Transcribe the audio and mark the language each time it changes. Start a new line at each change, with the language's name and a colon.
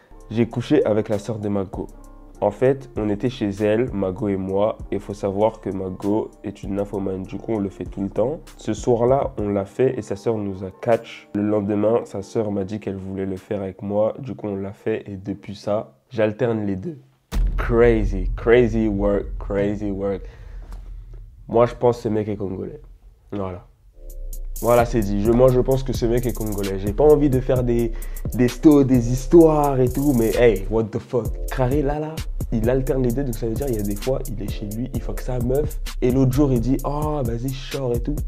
French: J'ai couché avec la sœur de Mago. En fait, on était chez elle, Mago et moi, et il faut savoir que Mago est une nymphomane. Du coup, on le fait tout le temps. Ce soir-là, on l'a fait et sa sœur nous a catch. Le lendemain, sa sœur m'a dit qu'elle voulait le faire avec moi. Du coup, on l'a fait et depuis ça, j'alterne les deux.
English: Crazy, crazy work, crazy work.
French: Moi, je pense que ce mec est congolais. Voilà. Voilà, c'est dit. Moi, je pense que ce mec est congolais. J'ai pas envie de faire des histoires et tout, mais hey,
English: what the fuck.
French: Carré, là, il alterne les deux, donc ça veut dire il y a des fois, il est chez lui, il fuck sa meuf, et l'autre jour, il dit, oh, vas-y, je sors et tout.